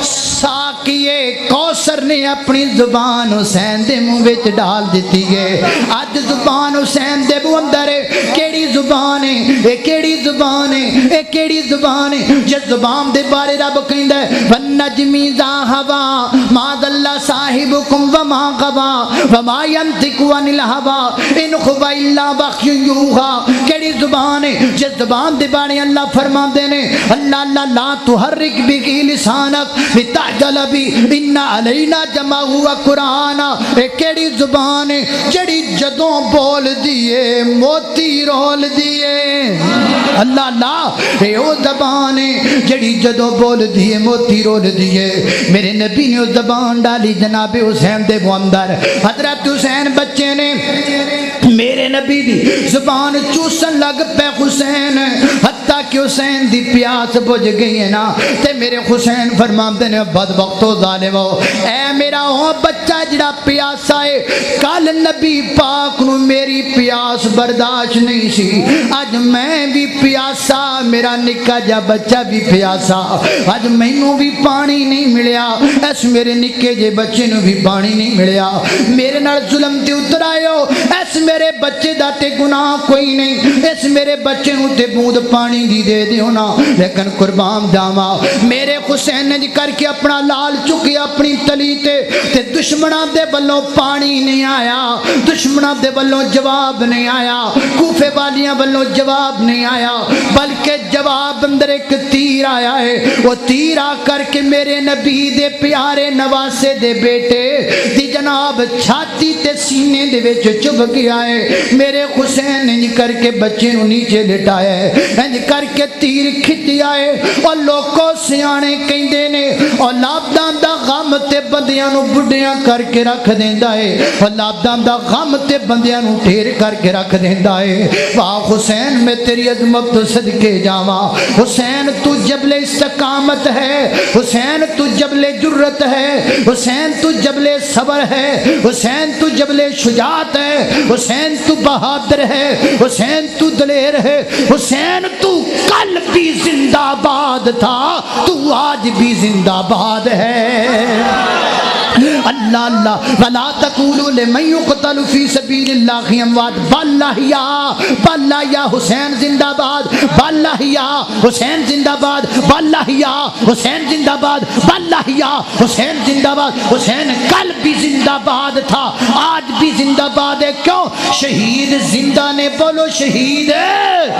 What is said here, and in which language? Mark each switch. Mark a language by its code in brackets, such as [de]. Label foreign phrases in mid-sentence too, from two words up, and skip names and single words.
[pa] ساقیے کوثر نے اپنی زبان حسین دے منہ وچ ڈال دیتی ہے اج زبان حسین دے اندر کیڑی زبان ہے اے کیڑی زبان ہے اے کیڑی زبان ہے جس زبان دے بارے رب کہندا ہے [ar] والنجمی ذا ہوا ما ضل صاحبکم وما غوا وما ينطق عن الهوى ان هو الا وحی یوحی [pa] کیڑی زبان ہے جس زبان دے بارے اللہ فرماندے نے اللہ اللہ [ar] لا تحرک به لسانک لتعجل به ان علینا جمعہ و قرآن [pa] اے کیڑی زبان ہے جڑی جدوں بول دیے موتی رول دیے اللہ اللہ اے او زبان ہے جڑی جدوں بول دیے موتی رول دیے میرے نبی نے اس زبان ڈالی جناب حسین دے اندر حضرت حسین بچے نے میرے نبی دی زبان چوسن لگ پہ حسین حتیٰ کہ حسین دی پیاس بجھ گئی ہے نا تے میرے حسین فرماندے نے بدبختو ظالمو اے میرا او بچہ جڑا پیاسا ہے کل نبی پاک نو میری پیاس برداشت نہیں سی اج میں بھی پیاسا میرا نکا جا بچہ بھی پیاسا اج مینوں بھی پانی نہیں ملیا اس میرے نکے جے بچے نو بھی پانی نہیں ملیا میرے نال ظلم تے اتر آئیو اس میرے بچے دا تے گناہ کوئی نہیں اس میرے بچے نو تے بوند پانی دی دے دیو نا لیکن قربان جاواں میرے حسین نے کر کے اپنا لال چکی اپنی تلی تے دشمناں دے بلوں پانی نہیں آیا دشمناں دے بلوں جواب نہیں آیا کوفے والیاں بلوں جواب نہیں آیا بلکہ جواب اندر ایک تیر آیا ہے وہ تیر آ کر کے میرے نبی دے پیارے نواسے دے بیٹے دی جناب چھاتی تے سینے دے وچ چبھ گیا ہے میرے حسین نے کر کے بچے نو نیچے لٹایا ہے انج کر کے تیر کھچیا ہے اور لوکو سیانے کہندے نے اولاداں دا غم تے بندیاں نو بڈھیاں کر کے رکھ دیندا ہے اولاداں دا غم تے بندیاں نو ڈھیر کر کے رکھ دیندا ہے واہ حسین میں تیری عظمت تو صدقے جاواں حسین تو جبل [ur] استقامت ہے، حسین تو جبل جرت ہے، حسین تو جبل صبر ہے، حسین تو جبل شجاعت ہے، حسین تو بہادر ہے، حسین تو دلیر ہے، حسین تو کل بھی زندہ باد تھا، تو آج بھی زندہ باد ہے۔ اللہ اللہ [ar] ولا تقولوا لمن يقتل في سبيل الله اموات بل احياء [ur] یا حسین زندہ باد، [ar] بل احیاء [ur] حسین زندہ باد، [ar] بل احیاء [ur] حسین زندہ باد، [ar] بل احیاء [ur] حسین زندہ باد۔ حسین کل بھی زندہ باد تھا، آج بھی زندہ باد ہے۔ کیوں؟ [pa] شہید زندہ نے بولو شہید ہے۔